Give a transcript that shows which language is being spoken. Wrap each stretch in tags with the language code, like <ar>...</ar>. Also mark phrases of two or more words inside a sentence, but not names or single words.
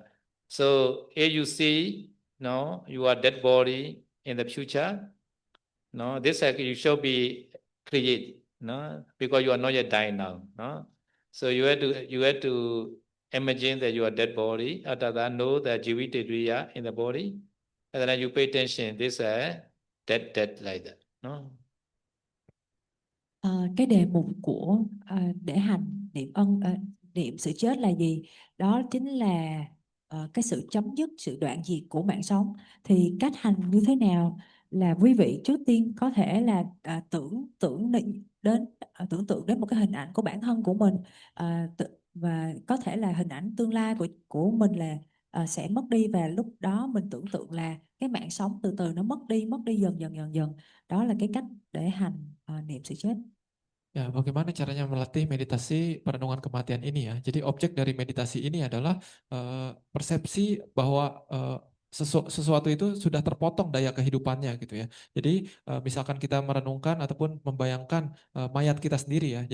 <en>So if you see, no, your dead body in the future, no, this you should be create, no, because you are not yet dying now, no. So you have to imagine that you are dead body. After that, know the Jivita Driya in the body, and then you pay attention. This dead like that, no.</en> <vi>Cái đề mục của để hành niệm sự chết là gì? Đó chính là cái sự chấm dứt, sự đoạn diệt của mạng sống. Thì cách hành như thế nào là quý vị trước tiên có thể là tưởng tượng đến một cái hình ảnh của bản thân của mình, và có thể là hình ảnh tương lai của mình là sẽ mất đi, và lúc đó mình tưởng tượng là cái mạng sống từ từ nó mất đi dần dần. Đó là cái cách để hành niệm sự chết.</vi> <id>Ya, bagaimana caranya melatih meditasi perenungan kematian ini ya? Jadi objek dari meditasi ini adalah persepsi bahwa sesuatu itu sudah terpotong daya kehidupannya gitu ya. Jadi misalkan kita merenungkan ataupun membayangkan mayat kita sendiri ya.</id>